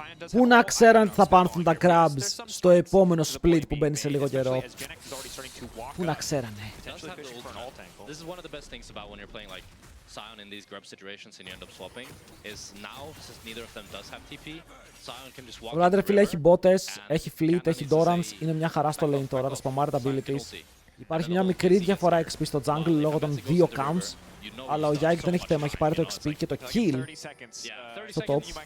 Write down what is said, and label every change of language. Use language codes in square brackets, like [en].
[el] Πού να ξέραν ότι θα πάνθουν τα grabs στο επόμενο split που μπαίνει σε λίγο καιρό. Πού να ξέρανε. [en] This is one of the best things about when you're playing like Sion in these grub situations and you end up swapping is now, since neither of them does have TP, Sion can just walk. [el] Ο Ράντερ φίλε έχει μπότες, έχει fleet, έχει Dorans, είναι μια χαρά στο lane τώρα, θα σπαμάρει τα abilities. Υπάρχει μια μικρή διαφορά XP στο jungle λόγω των δύο camps, αλλά ο Yike δεν έχει θέμα, έχει πάρει το XP και το kill στο top.